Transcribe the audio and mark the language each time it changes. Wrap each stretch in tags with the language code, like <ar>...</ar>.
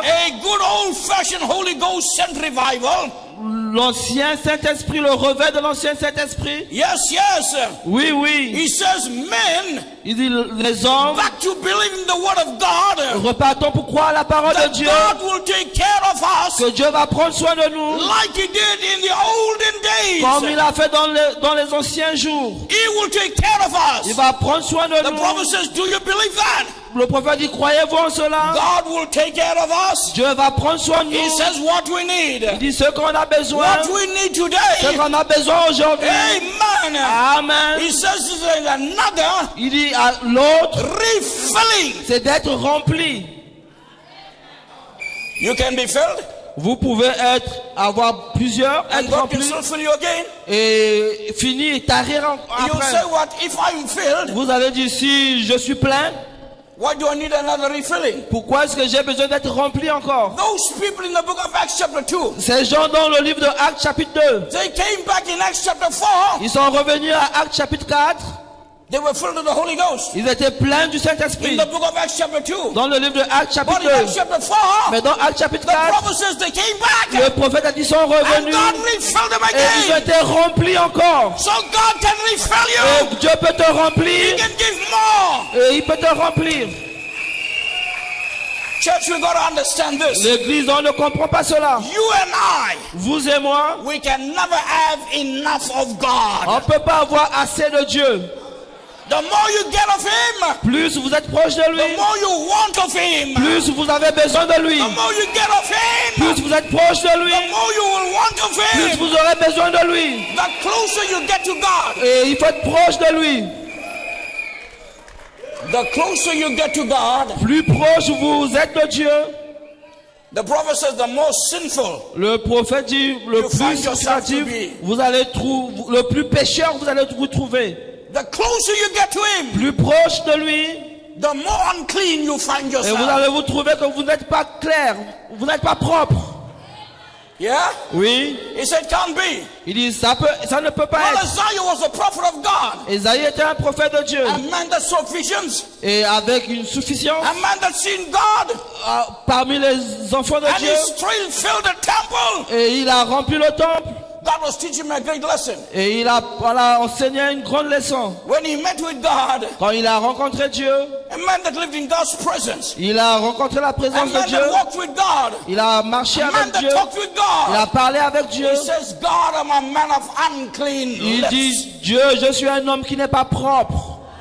<en>a good old-fashioned Holy Ghost sent revival.</en> <fr>l'ancien Saint-Esprit, le revers de l'ancien Saint-Esprit?</fr> <en>Yes, yes.</en> <fr>Oui, oui.</fr> <en>He says, men,</en> <fr>Il dit, les hommes,</fr> <en>back to believe in the word of God,</en> <fr>repartons pour croire à la parole de</fr> <en>that</en> <fr>Dieu,</fr> <en>God will take care of us</en> <fr>que Dieu va prendre soin de nous,</fr> <en>like He did in the olden</en> <fr>comme il</fr> <en>days.</en> <fr>a fait dans les anciens jours.</fr> <en>He will take care of</en> <fr>Il</fr> <en>us.</en> <fr>va prendre soin de</fr> <en>The prophet</en> <fr>nous.</fr> <en>says, do you believe that?</en> <fr>Le prophète dit, croyez-vous en cela?</fr> <en>God will take care of us.</en> <fr>Dieu va prendre soin de</fr> <en>He</en> <fr>nous.</fr> <en>says what we need.</en> <fr>Il dit ce qu'on a besoin,</fr> <en>What we need</en> <fr>ce</fr> <en>today.</en> <fr>qu'on a besoin aujourd'hui.</fr> <en>Amen.</en> <fr>Amen.</fr> <en>He says there's another</en> <fr>Il dit à l'autre,</fr> <en>refilling.</en> <fr>c'est d'être rempli.</fr> <en>You can be filled,</en> <fr>Vous pouvez avoir plusieurs,</fr> <en>and</en> <fr>être</fr> <en>God can</en> <fr>rempli</fr> <en>still fill you again.</en> <fr>et finir et tarir</fr> <en>You</en> <fr>après.</fr> <en>say what? If I'm filled,</en> <fr>Vous allez dire, si je suis plein,</fr> <en>why do I need another refilling?</en> <fr>pourquoi est-ce que j'ai besoin d'être rempli encore?</fr> <en>Those people in the book of Acts chapter 2,</en> <fr>Ces gens dans le livre de Actes chapitre 2,</fr> <en>they came back in Acts chapter 4.</en> <fr>ils sont revenus à Actes chapitre 4,</fr> <en>They were filled with the Holy Ghost.</en> <fr>ils étaient pleins du</fr> <en>In</en> <fr>Saint-Esprit.</fr> <en>the book of Acts chapter 2.</en> <fr>Dans le livre de Actes chapitre</fr> <en>But in Acts</en> <fr>2,</fr> <en>chapter 4,</en> <fr>mais dans Actes chapitre</fr> <en>the</en> <fr>4,</fr> <en>prophet says they came back.</en> <fr>le prophète a dit, ils sont</fr> <en>And</en> <fr>revenus</fr> <en>God refilled them</en> <fr>et ils ont</fr> <en>again.</en> <fr>été remplis encore.</fr> <en>So God can refill you.</en> <fr>Et Dieu peut te</fr> <en>He</en> <fr>remplir</fr> <en>can give more.</en> <fr>et il peut te remplir.</fr> <en>Church, we got to understand this.</en> <fr>L'église, on ne comprend pas cela.</fr> <en>You and I,</en> <fr>Vous et moi,</fr> <en>we can never have enough of God.</en> <fr>on ne peut pas avoir assez de Dieu.</fr> <en>The more you get of Him,</en> <fr>Plus vous êtes proche de</fr> <en>the</en> <fr>lui,</fr> <en>more you want of Him.</en> <fr>plus vous avez besoin de lui.</fr> <en>The more you get of Him,</en> <fr>Plus vous êtes proche de lui,</fr> <en>the more you will want of</en> <fr>plus</fr> <en>Him.</en> <fr>vous aurez besoin de lui.</fr> <en>The closer you get to God,</en> <fr>Et il faut être proche de lui.</fr> <en>the closer you get to God,</en> <fr>Plus proche vous êtes de Dieu.</fr> <en>the prophet says the more sinful</en> <fr>Le prophète dit, le</fr> <en>You find yourself to</en> <fr>significatif,</fr> <en>be.</en> <fr>vous allez trouver, le plus pécheur vous allez vous trouver.</fr> <en>the closer you get to Him,</en> <fr>Plus proche de lui,</fr> <en>the more unclean you find</en> <fr>et vous</fr> <en>yourself.</en> <fr>allez vous trouver que vous n'êtes pas clair, vous n'êtes pas propre.</fr> <en>Yeah?</en> <fr>Oui,</fr> <en>He said, can't be.</en> <fr>il dit, ça ne peut pas</fr> <en>Well,</en> <fr>être.</fr> <en>Isaiah was a prophet of God.</en> <fr>Esaïe était un prophète de Dieu,</fr> <en>A man that saw visions.</en> <fr>et avec une suffisance</fr> <en>A man that seen God.</en> <fr>parmi les enfants de</fr> <en>And</en> <fr>Dieu,</fr> <en>he still filled the temple.</en> <fr>et il a rempli le temple,</fr> <en>God was teaching me a great lesson.</en> <fr>et il a enseigné une grande leçon.</fr> <en>When he met with God,</en> <fr>Quand il a rencontré Dieu,</fr> <en>a man that lived in God's presence.</en> <fr>il a rencontré la</fr> <en>A</en> <fr>présence de</fr> <en>man</en> <fr>Dieu,</fr> <en>that walked with God.</en> <fr>il a marché</fr> <en>A man</en> <fr>avec</fr> <en>that</en> <fr>Dieu,</fr> <en>talked with</en> <fr>il a</fr> <en>God.</en> <fr>parlé avec Dieu.</fr> <en>He says, God, I'm a man of unclean</en> <fr>Il</fr> <en>lips.</en> <fr>dit, Dieu, je suis un homme qui n'est pas propre.</fr>